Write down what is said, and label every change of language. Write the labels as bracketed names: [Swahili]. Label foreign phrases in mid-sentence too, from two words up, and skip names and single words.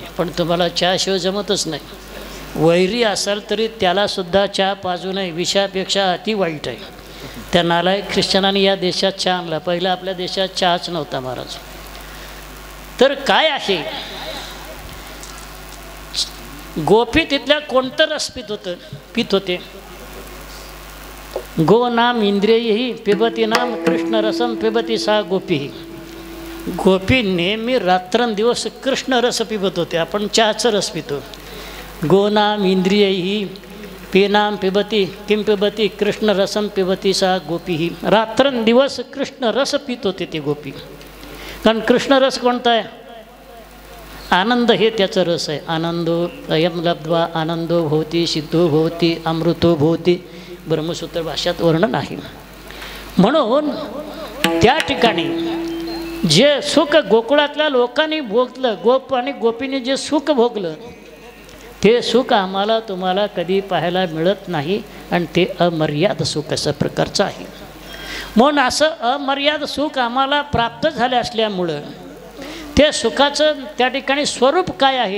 [Marathi] पण तुम्हाला चहाशिवाय जमतच नाही. वैरी असाल तरी त्यालासुद्धा चहा पाजू नये. विषापेक्षा अति वाईट आहे. त्या नालायक ख्रिश्चनांनी या देशात चहा आणला. पहिला आपल्या देशात चहाच नव्हता महाराज. तर काय आहे? गोपी तिथल्या कोणतं रस पित होते? [Sanskrit] गो नाम इंद्रियही पिबती नाम कृष्ण रसम पिबती सा गोपी. [Marathi] गोपी नेहमी रात्रंदिवस कृष्ण रस पिबत होते. आपण चहाचं रस पितो. [Sanskrit] गो नाम इंद्रियही पेनाम पिबती किम पिबती कृष्ण रसम पिबती सा गोपी. [Marathi] रात्रंदिवस कृष्ण रस पित होते ते गोपी. कारण कृष्ण रस कोणता आहे? आनंद हे त्याचं रस आहे. [Sanskrit] आनंदो अयम लब्ध्वा आनंदो भवती सिद्धो भवती अमृतो भवती. [Marathi] ब्रह्मसूत्र भाषात वर्णन आहे. म्हणून त्या ठिकाणी जे सुख गोकुळातल्या लोकांनी भोगलं, गोप आणि गोपीने जे सुख भोगलं, ते सुख आम्हाला तुम्हाला कधी पाहायला मिळत नाही. आणि ते अमर्याद सुख अशा प्रकारचं आहे. म्हणून असं अमर्याद सुख आम्हाला प्राप्त झाले असल्यामुळं ते सुखाचं त्या ठिकाणी स्वरूप काय आहे?